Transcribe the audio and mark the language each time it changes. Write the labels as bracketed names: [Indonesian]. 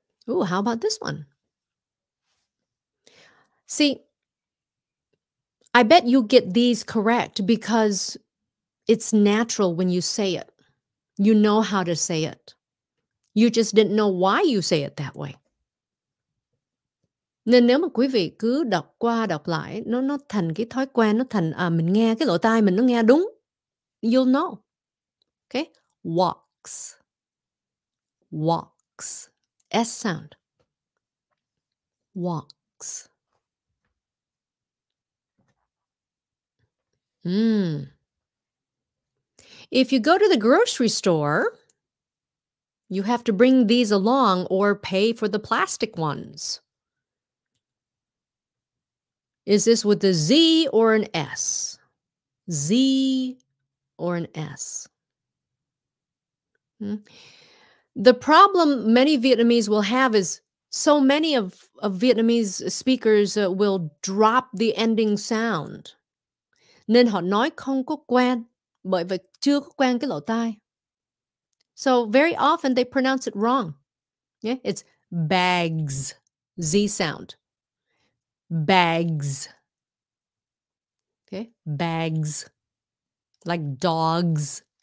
[English] Ooh, how about this one? See, I bet you get these correct because it's natural when you say it. You know how to say it. You just didn't know why you say it that way. [Vietnamese] Nên nếu mà quý vị cứ đọc qua đọc lại, nó thành cái thói quen, nó thành mình nghe cái lỗ tai mình nó nghe đúng. [English] You'll know. Okay? Walks. Walks. S sound. Walks. If you go to the grocery store, you have to bring these along or pay for the plastic ones. Is this with a Z or an S? Z or an S? The problem many Vietnamese will have is so many of Vietnamese speakers will drop the ending sound. [Vietnamese] Nên họ nói không có quen, bởi vì chưa có quen cái lỗ tai. [English] So very often they pronounce it wrong. Yeah, it's bags, Z sound. Bags. Okay, bags. Like dogs.